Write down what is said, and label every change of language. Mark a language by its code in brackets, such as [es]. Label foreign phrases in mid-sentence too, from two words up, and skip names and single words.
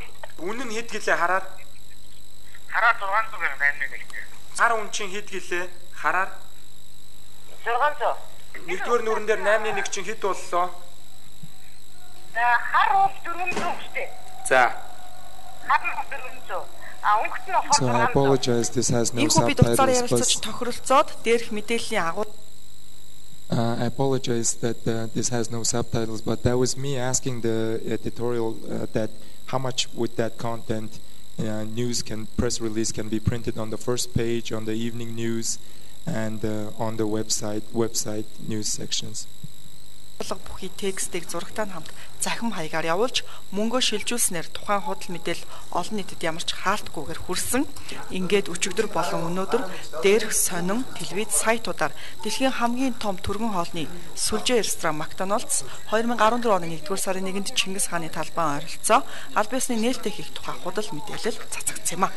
[mn] Үнэ нь хэд гэлээ хараад? Хараа 600 мянга байна нэгтэй. Хар үн чинь хэд гэлээ? Хараар 600. Нэгдүгээр нүрэн дээр 8-1 чинь хэд боллоо? Хар бол 400 шүү дээ. За. Хар нь 400. [en] So I apologize, this has no subtitles, I apologize that this has no subtitles, but that was me asking the editorial that how much would that content press release can be printed on the first page, on the evening news, and on the website news sections. [mn] Бүхий текстийг зурагтай хамт захим хаягаар явуулж мөнгөө шилжүүлснээр тухайн худал мэдээлэл олон нийтэд ямар ч хаалтгүйгээр хүрсэн. Ингээд өчигдөр болон өнөөдөр дээрх сонин телевиз сайтуудаар дэлхийн хамгийн том түргэн хоолны сүлжээ ресторан Макдоналдс 2014 оны 1-р сарын 1-нд Чингис хааны талбайн ойролцоо аль биесны нээлттэй хийх тухай худал мэдээлэл цацагдсан юм а.